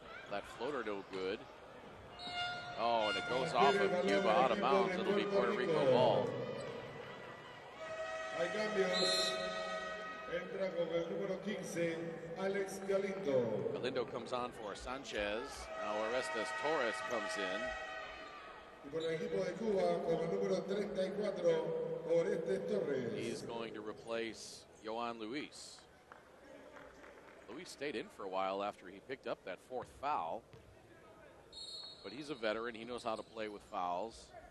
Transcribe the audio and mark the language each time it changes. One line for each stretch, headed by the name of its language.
English: That floater no good. Oh, and it goes off of Cuba out of bounds. It'll be Puerto Rico ball.
Spanish: Entra con el número 15, Alex Galindo.
English: Galindo comes on for Sanchez. Now Orestes Torres comes in.
Spanish: Y con el equipo de Cuba, con el número 34, Orestes Torres.
English: He's going to replace Yohan Luis. Luis stayed in for a while after he picked up that 4th foul. But he's a veteran. He knows how to play with fouls.